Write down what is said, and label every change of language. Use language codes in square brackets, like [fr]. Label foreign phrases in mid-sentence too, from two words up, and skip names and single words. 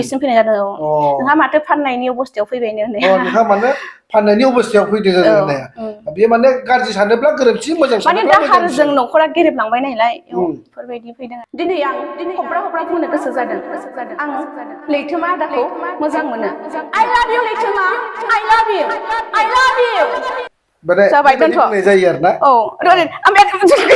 [brx] औ नोंहा माथो फाननायनि अबस्थायाव फैबायनो होननाया नोंहा माने फाननायनि अबस्थायाव फैदों जादों होननाया बेयो माने गाज्रि सानोब्ला गोरोन्थि मोजां सानोब्ला माने दाहारजों न'खरा गेरेबलांबाय नालाय बेफोरबायदि फैदों दिनै आं हब्रा बुंनो गोसो जादों आं लैथोमा आदाखौ मोजां मोनो [en] I love you [brx] लैथोमा [en] I love you [brx] जाबाय दोनथ' जायो आरोना औ